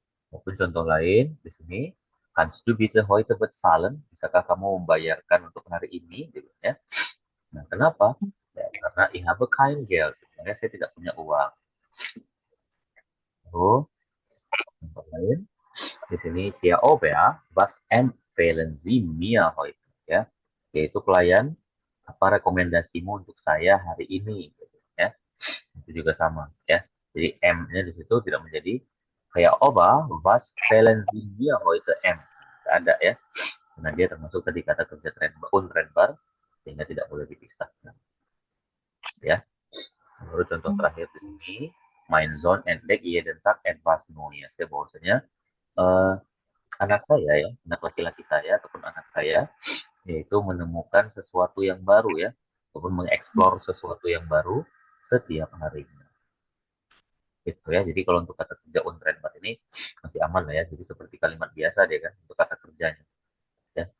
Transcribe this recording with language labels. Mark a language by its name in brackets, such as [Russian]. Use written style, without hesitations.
[Indonesian] Maupun contoh lain di sini, [German] kannst du bitte heute bezahlen? [Indonesian] Bisakah kamu membayarkan untuk hari ini? Gitu, ya. Nah, kenapa? Ya, karena [German] ich habe kein Geld. [Indonesian] Sebenarnya saya tidak punya uang. Lalu, contoh lain, di sini [German] Sia Ober, was empfehlen Sie mir heute? [Indonesian] Ya, yaitu pelayan, apa rekomendasimu untuk saya hari ini? Gitu, ya. Itu juga sama. Ya. Jadi M-nya di situ tidak menjadi kayak [German] Ober, was empfehlen Sie mir heute M? [Indonesian] Tidak ada ya. Karena dia termasuk tadi kata kerja untrennbar, sehingga tidak boleh dipisahkan. Ya. Lalu contoh terakhir di sini, [German] mein Sohn entdeckt jeden Tag etwas Neues. [Indonesian] Ya, bahwasanya anak saya ya, anak laki-laki saya ataupun anak saya, yaitu menemukan sesuatu yang baru ya, ataupun mengeksplor sesuatu yang baru setiap harinya. Gitu ya. Jadi kalau untuk kata kerja untrennbar ini masih aman lah ya. Jadi seperti kalimat biasa dia kan untuk kata kerjanya. Ya.